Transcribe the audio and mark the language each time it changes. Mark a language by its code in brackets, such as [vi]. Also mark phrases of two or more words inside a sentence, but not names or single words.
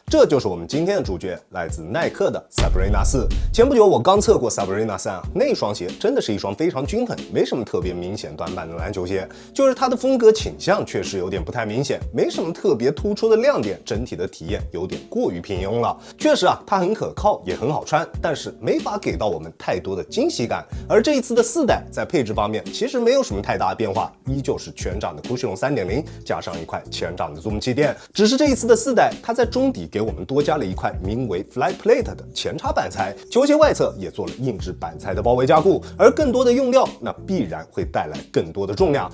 [zh] 這就是我們今天的主角，來自耐克的 Sabrina 4。前不久我剛測過 Sabrina 3啊，那双鞋真的是一双非常均衡，没什么特別明顯短板的籃球鞋，就是它的風格傾向確實有點不太明顯，沒什麼特別突出的亮點，整體的體驗有點過於平庸了。確實啊，它很可靠，也很好穿，但是沒法給到我們太多的驚喜感。而這一次的4代在配置方面其實沒有什麼太大的變化，依舊是全掌的 Cushion 3.0加上一塊前掌的 Zoom 氣墊，只是這一次的4代它在中底給我們多加了一塊名為 Fly Plate 的前插板材，球鞋外側也做了硬质板材的包圍加固，而更多的用料那必然會帶來更多的重量。